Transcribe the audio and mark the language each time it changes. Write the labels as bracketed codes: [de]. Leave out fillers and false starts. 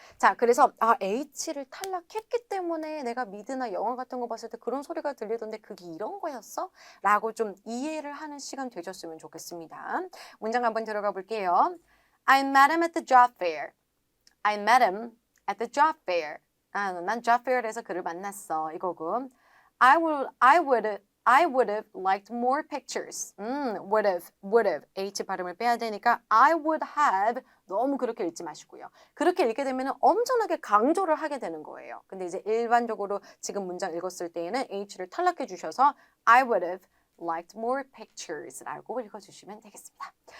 [ko] 자, 그래서 H를 탈락했기 때문에 내가 미드나 영화 같은 거 봤을 때 그런 소리가 들리던데 그게 이런 거였어? 라고 좀 이해를 하는 시간 되셨으면 좋겠습니다. 문장 한번 들어가 볼게요. [en] I met him at the job fair. I met him at the job fair. [ko] 난 job fair에서 그를 만났어. 이거고. [en] I would I would have liked more pictures. would have. [ko] H 발음을 빼야 되니까 [en] I would have [ko] 너무 그렇게 읽지 마시고요. 그렇게 읽게 되면 엄청나게 강조를 하게 되는 거예요. 근데 이제 일반적으로 지금 문장 읽었을 때에는 H를 탈락해 주셔서 [en] I would have liked more pictures [ko] 라고 읽어주시면 되겠습니다.